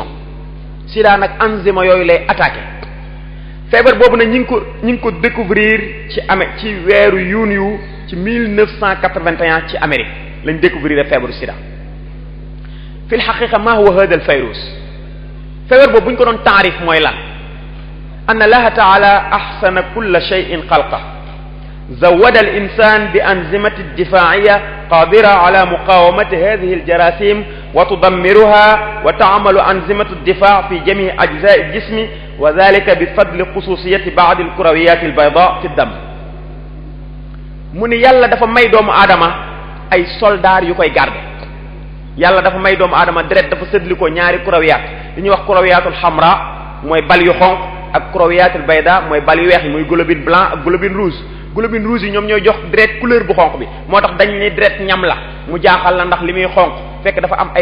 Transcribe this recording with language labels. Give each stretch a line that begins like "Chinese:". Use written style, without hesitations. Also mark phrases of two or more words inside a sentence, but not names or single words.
Wolof: sida nag enzyme yooyu lay attaqué feebar boobu nag ñi ngi ko découvrir ci weeru yuuniyu ci 1981 ci Amérique lañ découvrir feebaru sida.
Arabic: في الحقيقة ما هو هذا الفيروس
Wolof: feebar boobu bu ñu ko doon taarif mooy lan
Arabic: أن الله تعالى أحسن كل شيء خلقه زود الإنسان بأنظمة دفاعية قادرة على مقاومة هذه الجراثيم وتدمرها وتعمل أنظمة الدفاع في جميع أجزاء الجسم وذلك بفضل خصوصية بعض الكريات البيضاء في الدم
Wolof: mu ni yàlla dafa may doomu aadama ay soldats yu koy garder yàlla dafa may doomu aadama deret dafa sëdli ko ñaari kurawiyaat li ñuy wax
Arabic: الكريات الحمراء
Wolof: mooy bal yu xonq ak
Arabic: الكريات البيضاء
Wolof: mooy bal yu weex yi muy
French: globule blanc
Wolof: ak
French: globule rouge
Wolof: yi ñoom ñooy jox deret couleur bu xonq bi moo tax dañ ni deret ñam la mu jaaxal la ndax li muy xonq fekk dafa am ay